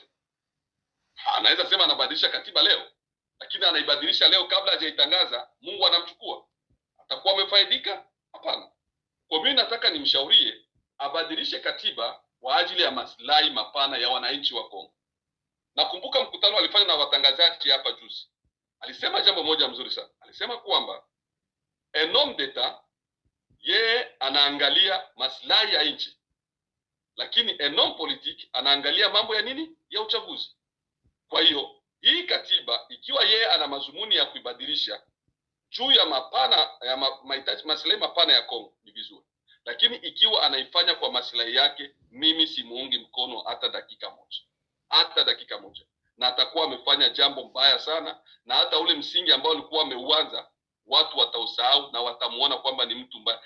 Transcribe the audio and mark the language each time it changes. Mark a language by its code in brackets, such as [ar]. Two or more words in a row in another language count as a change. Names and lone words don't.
[sw] Anaweza sema anabadilisha katiba leo, lakini anaibadilisha leo kabla hajaitangaza, Mungu anamchukua, atakuwa amefaidika? Hapana. Kwa mimi nataka nimshaurie abadilishe katiba kwa ajili ya maslahi mapana ya wananchi wa Kongo. Nakumbuka mkutano alifanya na watangazaji hapa juzi, alisema jambo moja mzuri sana. Alisema kwamba [fr] un homme d'etat [sw] yeye anaangalia maslahi ya nchi, lakini [fr] un homme politique [sw] anaangalia mambo ya nini? Ya uchaguzi. Kwa hiyo hii katiba, ikiwa yeye ana mazumuni ya kuibadilisha juu ya mahitaji maslahi mapana ya Kongo, ni vizuri, lakini ikiwa anaifanya kwa maslahi yake, mimi simuungi mkono hata dakika moja, na atakuwa amefanya jambo mbaya sana, na hata ule msingi ambao alikuwa ameuanza watu watausahau na watamuona kwamba ni mtu mbaya.